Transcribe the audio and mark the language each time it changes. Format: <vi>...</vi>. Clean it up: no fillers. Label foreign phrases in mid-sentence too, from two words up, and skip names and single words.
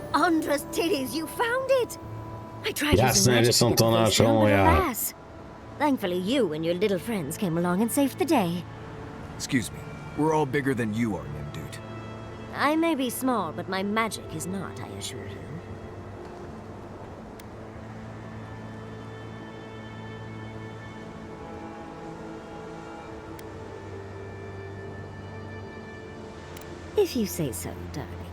<en>wondrous titties, you found it! I tried using</en> <sk>Jasné,</sk> <en>magic</en> <sk>že som to</sk> <en>to get the face</en> <sk>našel,</sk> <en>down, but</en> <sk>ja.</sk> <en>alas. Thankfully, you and your little friends came along and saved the day. Excuse me. We're all bigger than you are, Nimdude. I may be small, but my magic is not, I assure you. If you say so, darling.</en>